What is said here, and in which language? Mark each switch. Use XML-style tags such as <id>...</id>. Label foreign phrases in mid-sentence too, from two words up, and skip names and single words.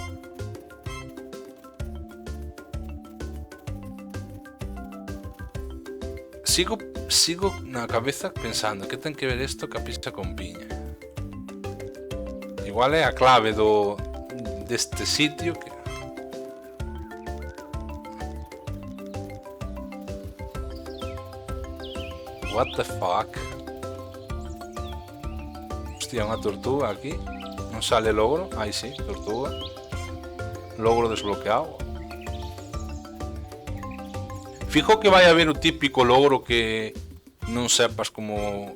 <gl>Sigo na cabeza pensando que ten que ver isto ca pizza con piña. Igual é a clave deste sitio que...</gl> <en>What the fuck?</en> <gl>Hostia, unha tortuga aquí. Non sale logro. Aí sí, tortuga. Logro desbloqueado. Fijo que vai haber o típico logro que non sepas como...</gl>